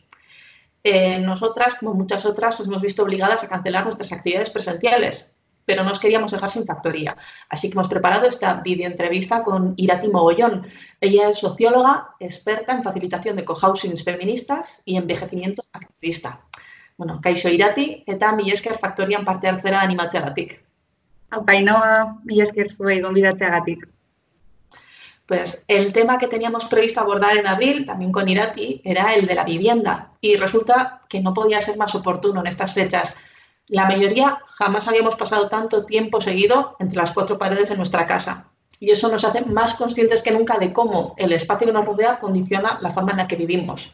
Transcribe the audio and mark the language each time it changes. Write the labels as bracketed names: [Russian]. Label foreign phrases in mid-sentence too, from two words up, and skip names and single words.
[Spanish] Nosotras, como muchas otras, nos hemos visto obligadas a cancelar nuestras actividades presenciales, pero no os queríamos dejar sin factoría. Así que hemos preparado esta videoentrevista con Irati Mogollón. Ella es socióloga, experta en facilitación de cohousings feministas y envejecimiento activista. [Basque] Bueno, kaixo Irati, eta mila esker faktorian parte hartzera animatzeagatik. Ainhoa, mila esker zuei gonbidatzeagatik. [Spanish] Pues el tema que teníamos previsto abordar en abril, también con Irati, era el de la vivienda. Y resulta que no podía ser más oportuno en estas fechas. La mayoría jamás habíamos pasado tanto tiempo seguido entre las cuatro paredes de nuestra casa. Y eso nos hace más conscientes que nunca de cómo el espacio que nos rodea condiciona la forma en la que vivimos.